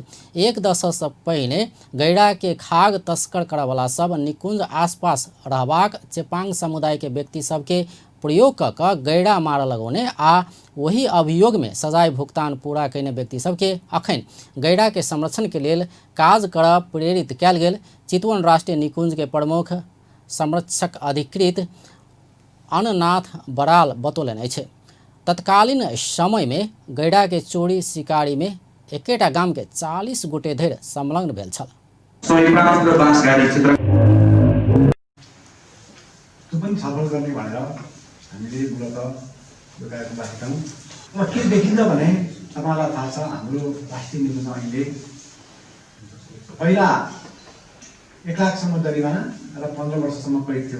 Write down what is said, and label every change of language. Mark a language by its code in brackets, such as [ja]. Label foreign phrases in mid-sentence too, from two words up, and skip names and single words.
[mai] एक दशक से पहिने गैड़ा के खाग तस्कर करवाला सब निकुंज आसपास रहबाक चेपांग समुदाय के व्यक्ति सबके प्रयोग क गैड़ा मार लगौने आ वही अभियोग में सजाय भुगतान पूरा कैने व्यक्ति सबके अखन गैड़ा के संरक्षण के लेल काज करब प्रेरित कयल गेल। चितवन राष्ट्रीय निकुंज के प्रमुख संरक्षक अधिकृत अननाथ बराल बतौलनि अछि। तत्कालीन समय में गैड़ा के चोरी शिकारी में एकेटा गाम के 40 गोटे धरि संलग्न भेल छल। [ne] हामीले मूलत यो कार्यक्रम राखेका छौँ र के देखिन्छ भने तपाईँलाई थाहा छ हाम्रो राष्ट्रिय निकुञ्ज अहिले पहिला 1 लाखसम्म जरिवाना र 15 वर्षसम्म कैद थियो।